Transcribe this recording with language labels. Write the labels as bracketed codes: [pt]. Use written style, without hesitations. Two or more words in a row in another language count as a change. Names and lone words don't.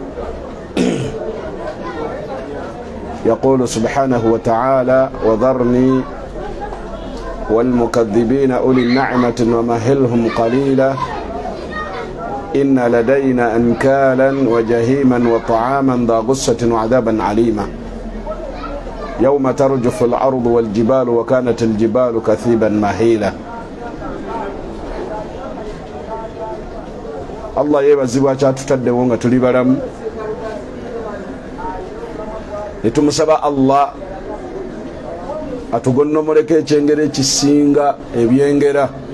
[ar] يقول سبحانه وتعالى: وذرني والمكذبين أولي النعمة ومهلهم قليلا إن لدينا أنكالا وجهيما وطعاما ذا غصة وعذابا عليما يوم ترجف الأرض والجبال وكانت الجبال كثيبا مهيلا. [lg] Allah yebazibwa kyatutaddewo nga tuli balamu, ne tumusaba Allah atugonnomoleko ekyengera ekisinga ebyengera